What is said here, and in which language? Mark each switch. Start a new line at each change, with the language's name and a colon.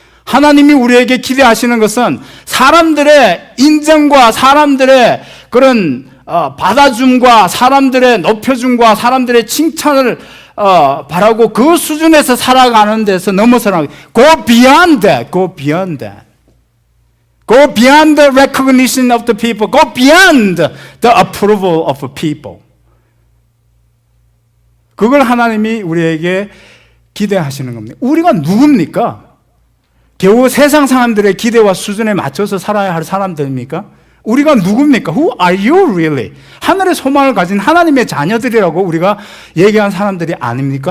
Korean: 하나님이 우리에게 기대하시는 것은 사람들의 인정과 사람들의 그런 받아줌과 사람들의 높여줌과 사람들의 칭찬을 바라고 그 수준에서 살아가는 데서 넘어서는
English: go beyond that, go beyond that. Go beyond the recognition of the people. Go beyond the approval of people.
Korean: 그걸 하나님이 우리에게 기대하시는 겁니다. 우리가 누굽니까? 겨우 세상 사람들의 기대와 수준에 맞춰서 살아야 할 사람들입니까? 우리가 누굽니까?
English: Who are you really?
Korean: 하늘의 소망을 가진 하나님의 자녀들이라고 우리가 얘기한 사람들이 아닙니까?